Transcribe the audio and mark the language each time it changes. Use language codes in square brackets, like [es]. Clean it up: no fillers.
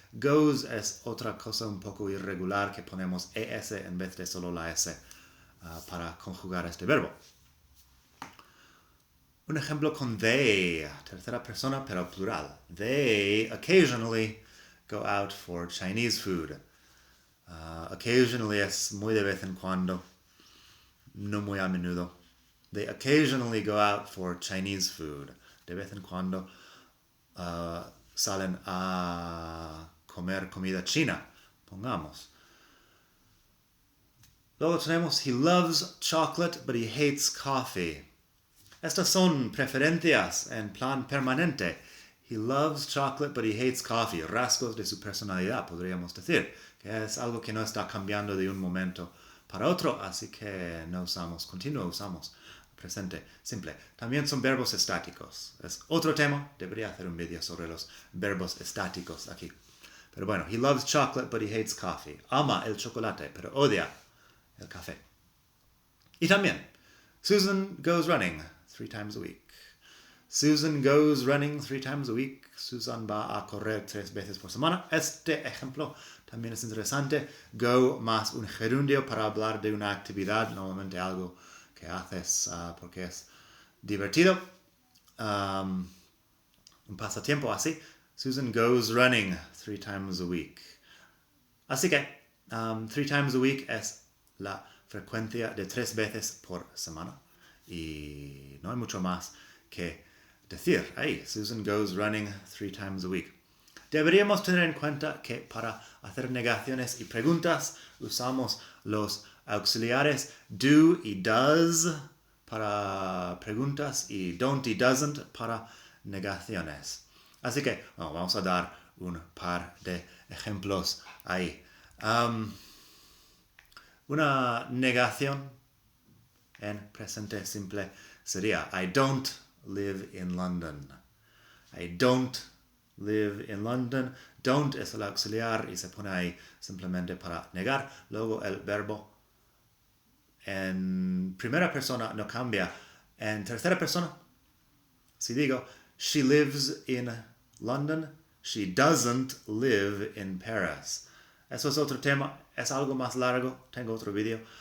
[es] Goes es otra cosa un poco irregular que ponemos es en vez de solo la s para conjugar este verbo. Un ejemplo con they, tercera persona pero plural. [en] They occasionally go out for Chinese food. [es] Occasionally es muy de vez en cuando, no muy a menudo. [en] They occasionally go out for Chinese food. [es] De vez en cuando salen a comer comida china, pongamos. Luego tenemos, [en] he loves chocolate, but he hates coffee. [es] Estas son preferencias en plan permanente. [en] He loves chocolate, but he hates coffee. [es] Rasgos de su personalidad, podríamos decir. Que es algo que no está cambiando de un momento para otro, así que no usamos continuo, usamos presente simple. También son verbos estáticos. Es otro tema. Debería hacer un vídeo sobre los verbos estáticos aquí. Pero bueno, [en] he loves chocolate, but he hates coffee. [es] Ama el chocolate, pero odia el café. Y también, [en] Susan goes running 3 times a week. Susan goes running 3 times a week. [es] Susan va a correr 3 veces por semana. Este ejemplo también es interesante. Go más un gerundio para hablar de una actividad, normalmente algo que haces porque es divertido. Un pasatiempo así. [en] Susan goes running 3 times a week. [es] Así que [en] 3 times a week [es] es la frecuencia de 3 veces por semana. Y no hay mucho más que decir ahí. [en] Susan goes running 3 times a week. [es] Deberíamos tener en cuenta que para hacer negaciones y preguntas usamos los auxiliares do y does para preguntas y don't y doesn't para negaciones. Así que vamos a dar un par de ejemplos ahí. Una negación en presente simple sería [en] I don't live in London. I don't live in London. [es] Don't es el auxiliar y se pone ahí simplemente para negar. Luego el verbo en primera persona no cambia. En tercera persona, si digo [en] she lives in London, she doesn't live in Paris. [es] Eso es otro tema, es algo más largo, tengo otro video.